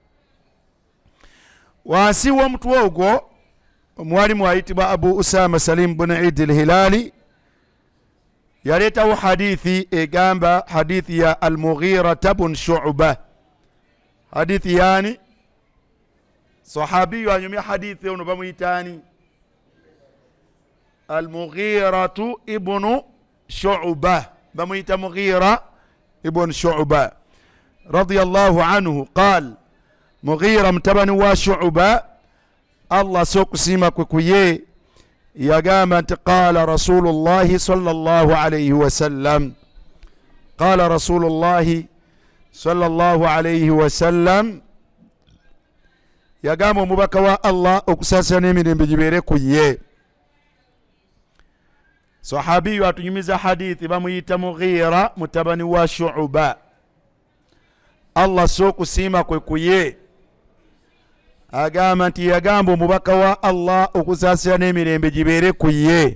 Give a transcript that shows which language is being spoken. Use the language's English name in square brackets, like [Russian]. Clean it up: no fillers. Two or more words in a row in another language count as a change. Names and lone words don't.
[Ganda] Wansi w'omutwe ogwo mwalimu ayitibwa Abu Usama Salim bin Eid al-Hilali yaleetawo hadithi egamba hadithi ya Al-Mughira bin Shu'ba. Hadithi yani sahabiyu anyumya hadithi ono bamuyitaani Al-Mughira ibn Shu'ba, bamuyita [Arabic] Mughira ibn Shu'ba رضي الله عنه قال, Mughira [Ganda] mtabani wa Shu'ba Allah sokusima kuye yagamba nti [Arabic] قال رسول الله صلى الله عليه وسلم، قال رسول الله صلى الله عليه وسلم, [Ganda] yagamba omubaka wa Allah okusasa n'emirembe gibeere kuye. Sahabiyu atunyumiza hadithi bamuyita Mughira mutabani wa Shu'ba. Allah sokusima kuye agamba nti yagamba omubaka wa Allah okusaasira n'emirembe gibeere kuye.